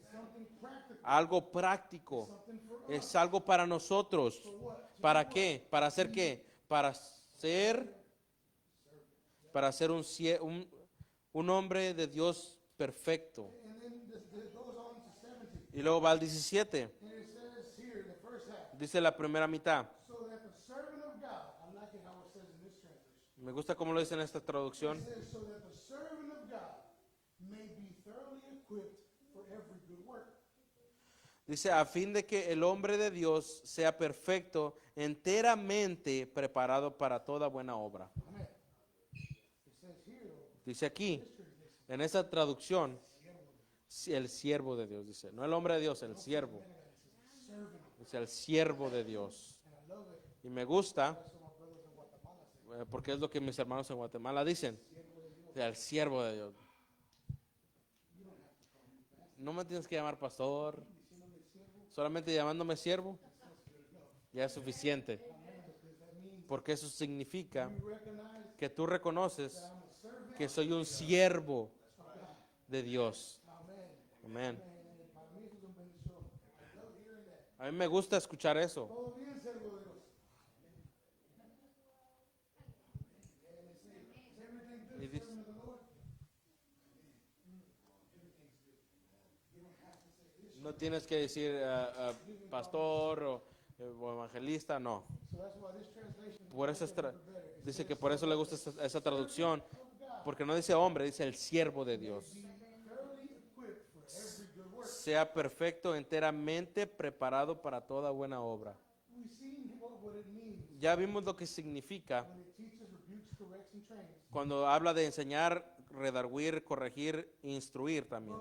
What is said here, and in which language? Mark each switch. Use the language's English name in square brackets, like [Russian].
[English] something something practical. [Spanish] algo práctico, [English] Something for us. [Spanish] es algo para nosotros. ¿Para qué? ¿Para hacer qué? Para ser un hombre de Dios perfecto. [English] And then it goes on to 17. [Spanish] Y luego va al 17. [English] And it says here, the first half. [Spanish] Dice la primera mitad. [English] So that the servant of God, I like it how it says in this translation. [Spanish] Me gusta cómo lo dice en esta traducción. [English] It says, so that the servant of God may be thoroughly equipped for every good work. [Spanish] Dice, a fin de que el hombre de Dios sea perfecto, enteramente preparado para toda buena obra. [English] Amen. It says here, though, [Spanish] Dice aquí, en esa traducción, el siervo de Dios, dice. No el hombre de Dios, el siervo. Dice el siervo de Dios. [English] and I love it. [Spanish] Y me gusta, [English] That's what my brothers in Guatemala say. [Spanish] porque es lo que mis hermanos en Guatemala dicen. Dice, el siervo de Dios. No me tienes que llamar pastor. Solamente llamándome siervo, ya es suficiente. Porque eso significa [English] You recognize [Spanish] que tú reconoces [English] I'm a servant. [Spanish] que soy un siervo de Dios. [English] Amen. [Spanish] And para mí eso es un bendición. [English] I love hearing that. [Spanish] A mí me gusta escuchar eso. Todo bien, siervo de Dios. [English] And they say, is everything good, [Spanish] Y dice- [English] servant of the Lord? [Spanish] No tienes que decir pastor o evangelista, no. [English] So that's why this translation [Spanish] Por eso dice que por eso le gusta esa traducción, porque no dice hombre, dice el siervo de Dios. [English] thoroughly equipped for every good work. [Spanish] Sea perfecto, enteramente preparado para toda buena obra. [English] We've seen what it means [Spanish] Ya vimos lo que significa [English] when it teaches, rebukes, corrects, and trains. [Spanish] cuando habla de enseñar, redarguir, corregir, instruir también.